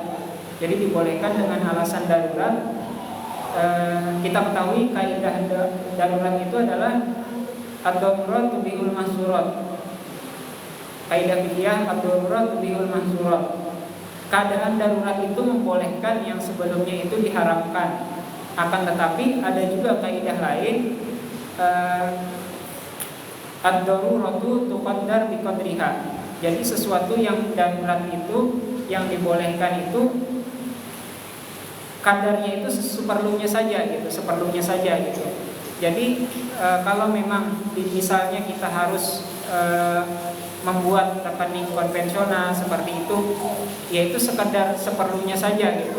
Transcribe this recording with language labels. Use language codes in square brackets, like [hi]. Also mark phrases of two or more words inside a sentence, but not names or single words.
[id] Jadi dibolehkan dengan alasan darurat. Kita ketahui kaidah darurat itu adalah [ar] الضرورات تبيح المحظورات. [id] kaidah fikih [ar] الضرورات تبيح المحظورات. [id] Keadaan darurat itu membolehkan yang sebelumnya itu diharamkan. Akan tetapi ada juga kaidah lain, [ar] الضرورة تقدر بقدرها. [id] Jadi sesuatu yang darurat itu, yang dibolehkan itu kadarnya itu seperlunya saja gitu, seperlunya saja gitu. Jadi kalau memang misalnya kita harus membuat rekening konvensional seperti itu, yaitu sekedar seperlunya saja gitu.